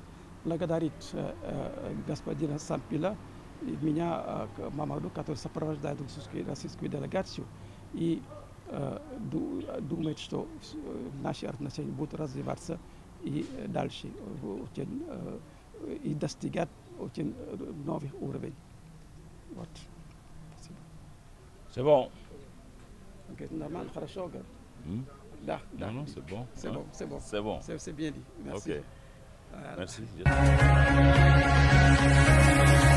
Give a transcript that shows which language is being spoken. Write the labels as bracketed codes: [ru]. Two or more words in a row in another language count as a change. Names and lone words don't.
[ru] Благодарит господина Сампила и меня, Мамаду, который сопровождает российскую делегацию, и думает, что наши отношения будут развиваться и дальше и достигать очень новых уровней. Вот. [fr] C'est bon. [ru] Okay, нормально, хорошо, говорит. Да, да. [fr] Non, c'est bon. C'est bon, c'est bon. C'est bon. C'est bien dit. Merci. Ok. Merci.